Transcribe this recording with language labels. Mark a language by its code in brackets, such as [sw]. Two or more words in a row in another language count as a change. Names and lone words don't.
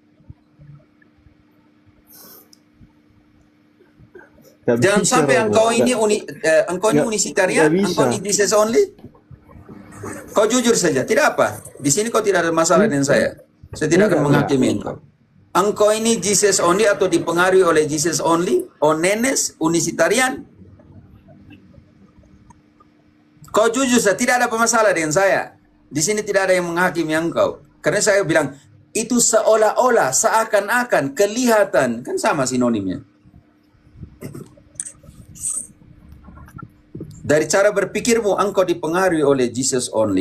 [id] Jangan sampai engkau ini unisitarian, engkau ini [en] Jesus only. [id] Kau jujur saja, tidak apa. Di sini kau tidak ada masalah dengan saya. Saya tidak akan menghakimi engkau. Engkau ini [en] Jesus only [id] atau dipengaruhi oleh [en] Jesus only, [id] onenes, unisitarian. Kau jujur saja, tidak ada masalah dengan saya. Di sini tidak ada yang menghakimi engkau. Karena saya bilang, itu seolah-olah, seakan-akan, kelihatan. Kan sama sinonimnya. Dari cara berpikirmu, engkau dipengaruhi oleh [en] Jesus only.